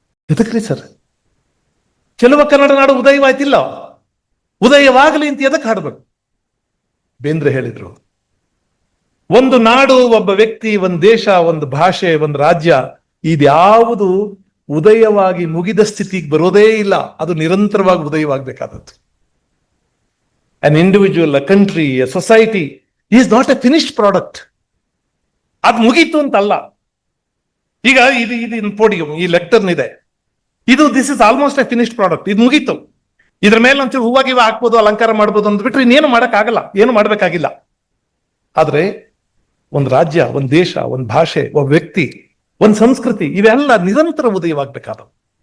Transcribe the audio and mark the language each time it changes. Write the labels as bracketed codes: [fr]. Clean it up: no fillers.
[kn] ಎದಕ್ರಿ sir? ಚೆಲುವ ಕನ್ನಡ ನಾಡು ಉದಯವಾಯ್ತಿಲ್ಲ, ಉದಯವಾಗಲಿ ಅಂತ ಎದಕ್ಕೆ ಹಾಡ್ಬೇಕು? ಬೇಂದ್ರೆ ಹೇಳಿದ್ರು, ಒಂದು ನಾಡು, ಒಬ್ಬ ವ್ಯಕ್ತಿ, ಒಂದು ದೇಶ, ಒಂದು ಭಾಷೆ, ಒಂದು ರಾಜ್ಯ, ಇದ್ಯಾವುದು ಉದಯವಾಗಿ ಮುಗಿದ ಸ್ಥಿತಿಗೆ ಬರೋದೇ ಇಲ್ಲ. ಅದು ನಿರಂತರವಾಗಿ ಉದಯವಾಗಬೇಕಾದದ್ದು. [en] An individual, a country, a society is not a finished product. [kn] ಅದ್ ಮುಗೀತು ಅಂತಲ್ಲ. ಈಗ ಇದು ಪೋಡಿಯಂ, ಈ ಲೆಕ್ಟರ್ನ್ ಇದೆ, [en] This is almost a finished product. [kn] ಇದು ಮುಗೀತು. ಇದ್ರ ಮೇಲೆ ಒಂಚೂರು ಹೂವಾಗಿವ ಹಾಕ್ಬೋದು, ಅಲಂಕಾರ ಮಾಡ್ಬೋದು ಅಂದ್ಬಿಟ್ರೆ ಇನ್ನೇನು ಮಾಡಕ್ಕಾಗಲ್ಲ, ಏನು ಮಾಡ್ಬೇಕಾಗಿಲ್ಲ. ಆದ್ರೆ ಒಂದು ರಾಜ್ಯ, ಒಂದು ದೇಶ, ಒಂದು ಭಾಷೆ, ಒಬ್ಬ ವ್ಯಕ್ತಿ, ಒಂದು ಸಂಸ್ಕೃತಿ, ಇವೆಲ್ಲ ನಿರಂತರ ಉದಯವಾಗ್ಬೇಕಾದವು.